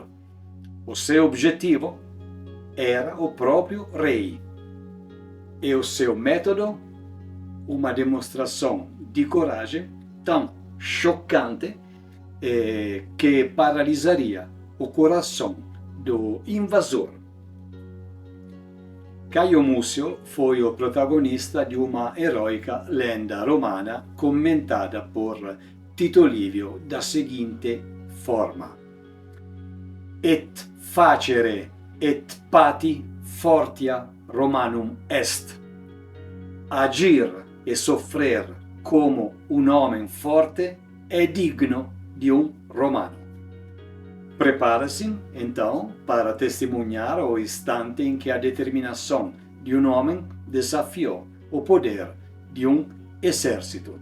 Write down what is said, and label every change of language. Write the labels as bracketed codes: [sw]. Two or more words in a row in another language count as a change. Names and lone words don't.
[pt] O seu objetivo era o próprio rei, e o seu método, uma demonstração de coragem tão chocante que paralisaria o coração do invasor. Caio Múcio foi o protagonista de uma heroica lenda romana commentada por Tito Livio da seguinte forma: [la] Et facere et pati fortia Romanum est. [pt] Agir e sofrer como um homem forte é digno de um romano. Prepara-se, então, para testemunhar o instante em que a determinação de um homem desafiou o poder de um exército.